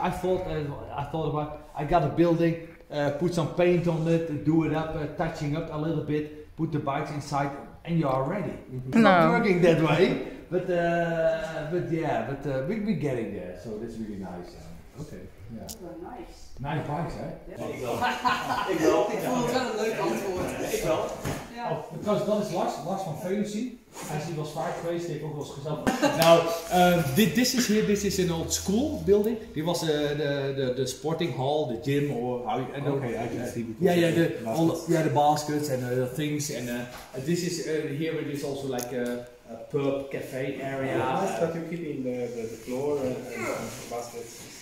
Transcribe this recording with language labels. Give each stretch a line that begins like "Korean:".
English: I thought about, I got a building, put some paint on it, do it up, touching up a little bit, put the bikes inside, and you are ready. It's not working that way, but we're getting there. So that's really nice. Okay. Yeah. Nice. Nice bikes, hè?
Dutch: Ik wel. Ik vond het wel een leuk antwoord. Ik wel. Ja. Oh, trouwens, dat is Lars van Veulency. Hij is hier wel eens vaak geweest, die heeft ook wel eens gezellig.
English: Nou, this is an old school building.
Dutch: Dit was
English: the sporting hall, the gym, or how you know. Okay, I can see. The baskets and the things. And this is here. It is also like a pub cafe area. Nice that you're keeping the floor and baskets.